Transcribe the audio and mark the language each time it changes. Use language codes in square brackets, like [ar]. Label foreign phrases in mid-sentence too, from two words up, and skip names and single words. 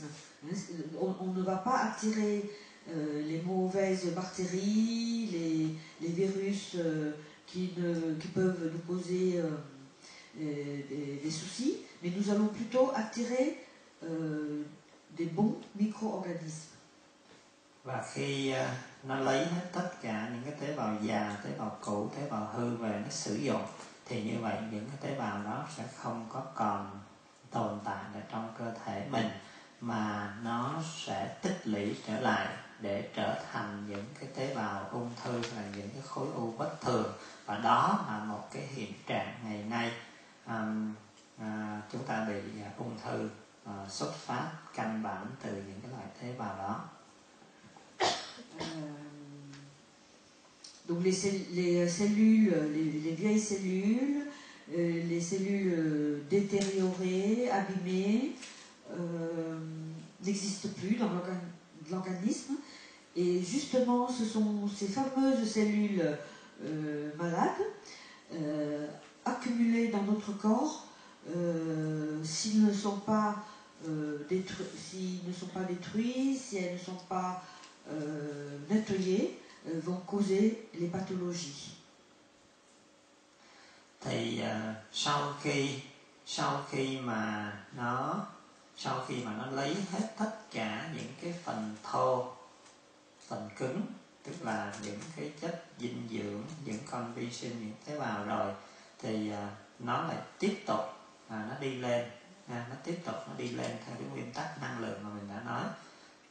[fr] On ne va pas attirer les mauvaises bactéries, les virus qui peuvent nous causer des soucis, mais nous allons plutôt attirer des bons micro-organismes. [vi] Và khi nó lấy hết tất cả những cái tế bào già, tế bào cũ, tế bào hư về nó sử dụng, thì như vậy những cái tế bào đó sẽ không có còn tồn tại ở trong cơ thể mình, mà nó sẽ tích lũy trở lại để trở thành những cái tế bào ung thư là những cái khối u bất thường. Và đó là một cái hiện trạng ngày nay chúng ta bị ung thư xuất phát căn bản từ những cái loại tế bào đó. [fr] Donc les cellules, les vieilles cellules, les cellules détériorées, abîmées, n'existent plus dans l'organisme. Et justement, ce sont ces fameuses cellules malades, accumulées dans notre corps, s'ils ne sont pas détruits, si elles ne sont pas nettoyées, vont causer les pathologies. [vi] Thì sau khi mà nó lấy hết tất cả những cái phần thô, phần cứng, tức là những cái chất dinh dưỡng, những con vi sinh, những tế bào rồi, thì nó lại tiếp tục nó đi lên, nó đi lên theo cái nguyên tắc năng lượng mà mình đã nói.